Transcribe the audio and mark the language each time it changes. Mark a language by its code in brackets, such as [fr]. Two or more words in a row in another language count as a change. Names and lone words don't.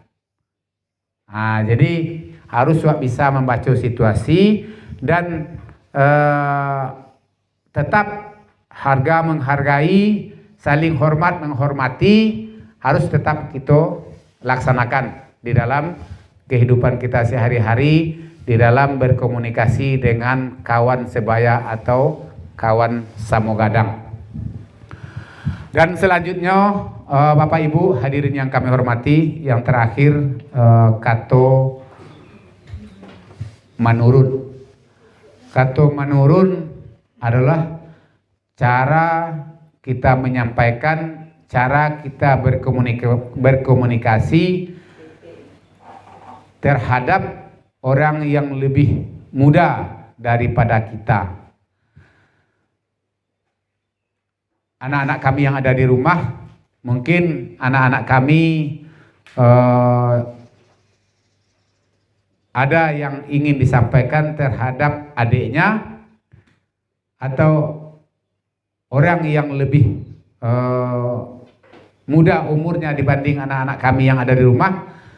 [id] Jadi harus wak bisa membaca situasi dan tetap harga menghargai, saling hormat menghormati, harus tetap kita laksanakan di dalam kehidupan kita sehari-hari, di dalam berkomunikasi dengan kawan sebaya atau kawan Samogadang. Dan selanjutnya Bapak Ibu hadirin yang kami hormati, yang terakhir kato manurun. Kato manurun adalah cara kita menyampaikan, cara kita berkomunikasi terhadap orang yang lebih muda daripada kita. Anak-anak kami yang ada di rumah, mungkin anak-anak kami ada yang ingin disampaikan terhadap adiknya atau orang yang lebih muda umurnya dibanding anak-anak kami yang ada di rumah.